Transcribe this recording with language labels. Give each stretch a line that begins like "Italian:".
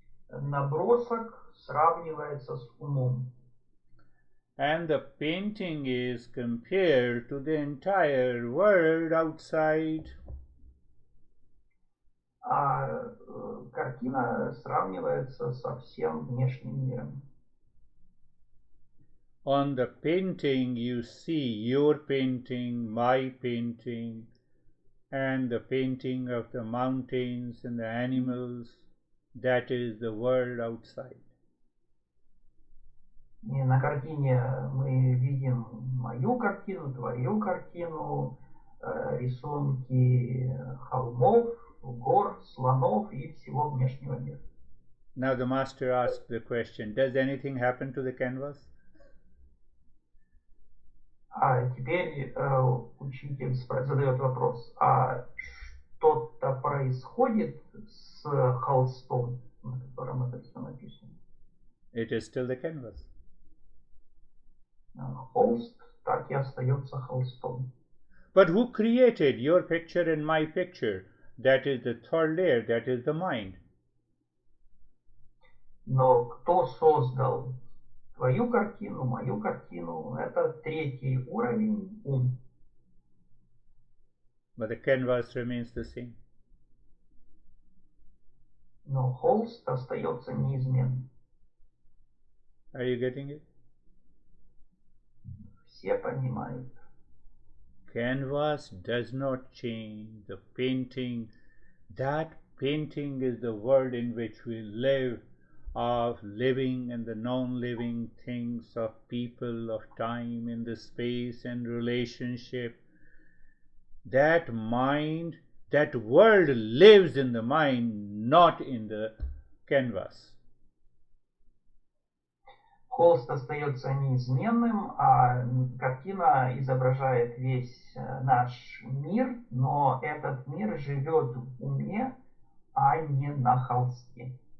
Russian: Набросок сравнивается с умом.
English: And the painting is compared to the entire world outside.
Russian: А картина сравнивается со всем внешним миром.
English: On the painting you see your painting, my painting, and the painting of the mountains and the animals. That is the world outside.
Russian: И на картине мы видим мою картину, твою картину, рисунки холмов, гор, слонов и всего внешнего мира.
English: Now the master asks the question, does anything happen to the canvas?
Russian: А теперь учитель задает вопрос, а что-то происходит с холстом, на котором это все написано?
English: It is still the canvas.
Russian: Холст так и остается холстом.
English: But who created your picture and my picture? That is the third layer, that is the mind.
Russian: Но кто создал твою картину, мою картину? Это третий уровень, ум.
English: But the canvas remains the same.
Russian: Но холст остается неизменным.
English: Are you getting it?
Russian: Все понимают.
English: Canvas does not change. The painting, that painting is the world in which we live, of living and the non-living things, of people, of time, in the space and relationship. that mind, that world lives in the mind, not in the canvas.
Russian: Холст остается неизменным, а картина изображает весь наш мир, но этот мир живет в уме, а не на холсте.